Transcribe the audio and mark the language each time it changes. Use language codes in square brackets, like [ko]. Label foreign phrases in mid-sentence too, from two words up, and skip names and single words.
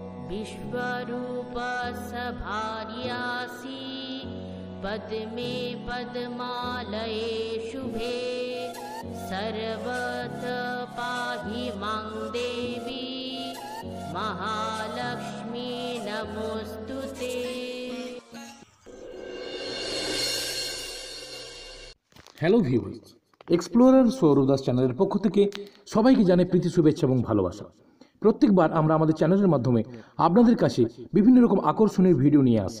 [sa] विश्वरूप सभार्यासि पद्मे पद्मालये शुभे सर्वत पाहि मां देवी महालक्ष्मी नमोस्तुते। [en] hello viewers, [bn] এক্সপ্লোরার সৌরভ দাস চ্যানেলের পক্ষ থেকে সবাইকে জানাই প্রীতি, শুভেচ্ছা এবং ভালোবাসা। প্রত্যেকবার আমরা আমাদের চ্যানেলের মাধ্যমে আপনাদের কাছে বিভিন্ন রকম আকর্ষণীয় ভিডিও নিয়ে আসি।